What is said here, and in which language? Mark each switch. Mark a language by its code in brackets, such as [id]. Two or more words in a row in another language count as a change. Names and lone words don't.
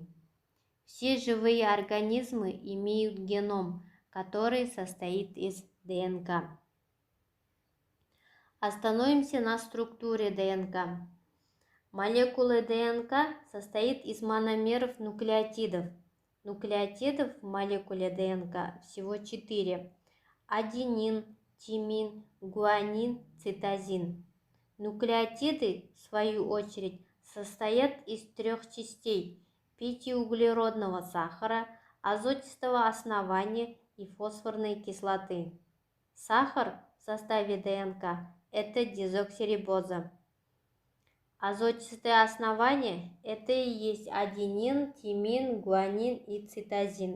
[ru] Все живые организмы имеют геном, который состоит из ДНК. Остановимся на структуре ДНК. Молекулы ДНК состоит из мономеров нуклеотидов. Нуклеотидов в молекуле ДНК всего 4. Аденин, тимин, гуанин, цитозин. Нуклеотиды, в свою очередь, состоят из 3 частей: пятиуглеродного сахара, азотистого основания и фосфорной кислоты. Сахар в составе ДНК – это дезоксирибоза. Азотистое основание – это и есть аденин, тимин, гуанин и цитозин.